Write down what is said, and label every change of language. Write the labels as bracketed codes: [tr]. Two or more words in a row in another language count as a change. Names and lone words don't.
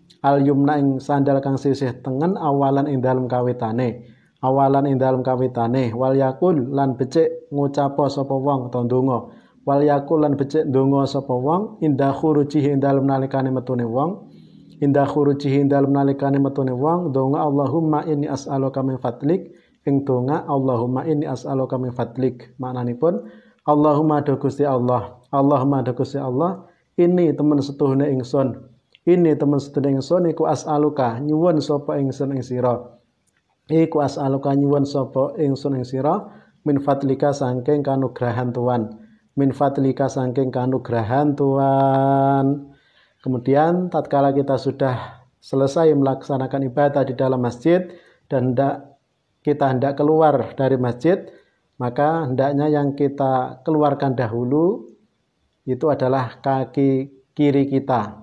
[jv] Awalan ing dalem kawitane. Wal yakul lan becik ngucapo sapa wong ta ndonga. Sapa wong [ar] indah khurujihi [jv] ing dalem nalikane metune wong. Donga [ar] Allahumma inni as'aluka min fadlik. [jv] Ing donga [ar] Allahumma inni as'aluka min fadlik. [jv] Maknanipun Allahumma do Gusti Allah, Allahumma Gusti Allah, ini temen setuhune ingsun. Ini temen setuhune ingsun iku as'aluka nyuwun sapa ingsun ing sira. Iku as'aluka nyuwun sapa ingsun ing sira [ar] min fadlika [jv] saking kanugrahan Tuhan. [ar] Min fadlika [jv] saking kanugrahan Tuhan. [id] Kemudian tatkala kita sudah selesai melaksanakan ibadah di dalam masjid dan kita hendak keluar dari masjid, maka hendaknya yang kita keluarkan dahulu itu adalah kaki kiri kita.